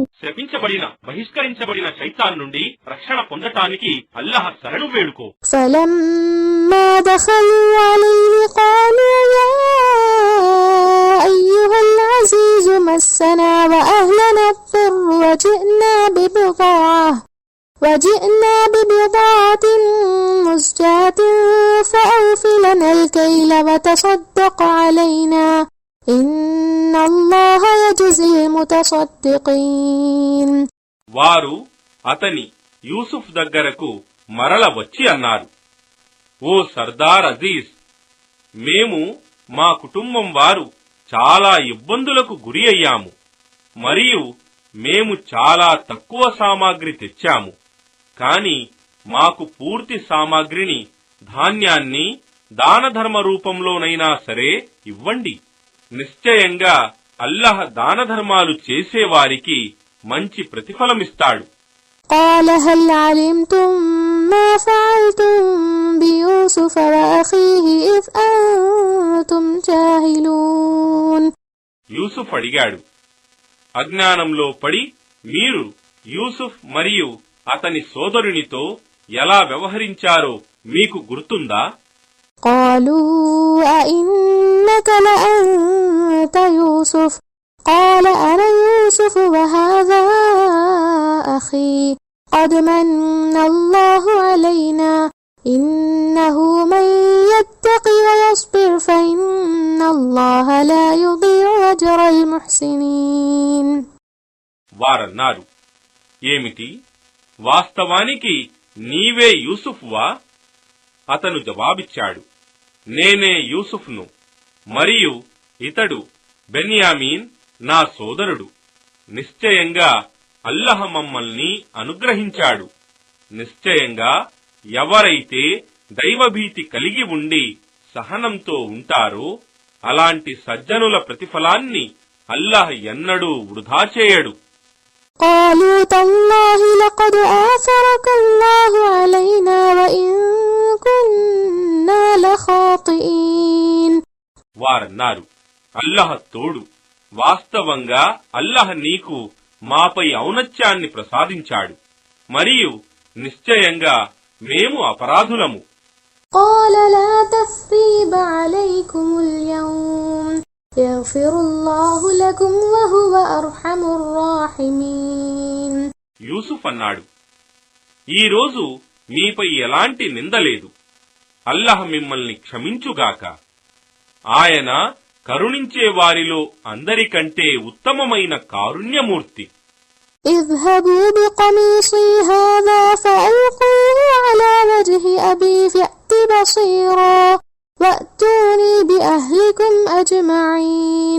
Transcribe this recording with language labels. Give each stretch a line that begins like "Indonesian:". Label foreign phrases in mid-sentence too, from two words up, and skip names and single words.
Telugu: శపించబడిన బహిష్కరించబడిన శైతాన్ నుండి రక్షణ పొందటానికి అల్లాహ్ శరణు వేడుకో.
Arabic: فلما دخلوا عليه قالوا يا أيها العزيز مسنا وأهلنا الضر وجئنا ببضاعة مزجاة فأوف لنا الكيل وتصدق علينا إن الله يجزي المتصدقين.
Telugu: వారు అతని యూసుఫ్ దగ్గరకు మరల వచ్చి అన్నారు, ఓ సర్దార్ అజీజ్, మేము మా కుటుంబం వారు చాలా ఇబ్బందులకు గురి అయ్యాము మరియు మేము చాలా తక్కువ సామాగ్రి తెచ్చాము. కాని మాకు పూర్తి సామాగ్రిని, ధాన్యాన్ని దానధర్మ రూపంలోనైనా సరే ఇవ్వండి. నిశ్చయంగా అల్లాహ్ దానధర్మాలు చేసేవారికి మంచి ప్రతిఫలమిస్తాడు.
Arabic: قال هل علمتم ما فعلتم بيوسف وأخيه إذ أنتم جاهلون.
Telugu: యూసుఫ్ అడిగాడు, అజ్ఞానంలో పడి మీరు యూసుఫ్ మరియు అతని సోదరునితో ఎలా వ్యవహరించారో మీకు గుర్తుందా?
Arabic: قالوا أئنك لأنت يوسف قال أنا يوسف وهذا أخي قد من الله علينا إنه من يتق ويصبر فإن الله لا يضيع أجر المحسنين.
Telugu: వారన్నారు, ఏమిటి, వాస్తవానికి నీవే యూసుఫ్వా? అతను జవాబిచ్చాడు, నేనే యూసుఫ్ను, మరియు ఇతడు బెన్యామీన్ నా సోదరుడు. నిశ్చయంగా అల్లాహ్ మమ్మల్ని అనుగ్రహించాడు. నిశ్చయంగా ఎవరైతే దైవభీతి కలిగి ఉండి సహనంతో ఉంటారో అలాంటి సజ్జనుల ప్రతిఫలాన్ని అల్లాహ్ ఎన్నడూ వృధా చేయడు.
Arabic: قالوا تالله لقد آثرك الله علينا وإن كنا لخاطئين.
Telugu: వారన్నారు, అల్లాహ్ తోడు, వాస్తవంగా అల్లాహ్ నీకు మాపై ఔన్నత్యాన్ని ప్రసాదించాడు మరియు నిశ్చయంగా మేము అపరాధులము.
Arabic: قال لا تثريب عليكم اليوم يغفر الله لكم وهو أرحم الراحمين.
Telugu: యూసుఫ్ అన్నాడు, ఈ రోజు మీపై ఎలాంటి నింద లేదు. అల్లాహ్ మిమ్మల్ని క్షమించుగాక. ఆయన కరుణించే వారిలో అందరికంటే ఉత్తమమైన కారుణ్యమూర్తి.
Arabic: اذهبوا بقميصي هذا فألقوه على وجه أبي فأت بصيرا وأتوني بأهلكم أجمعين.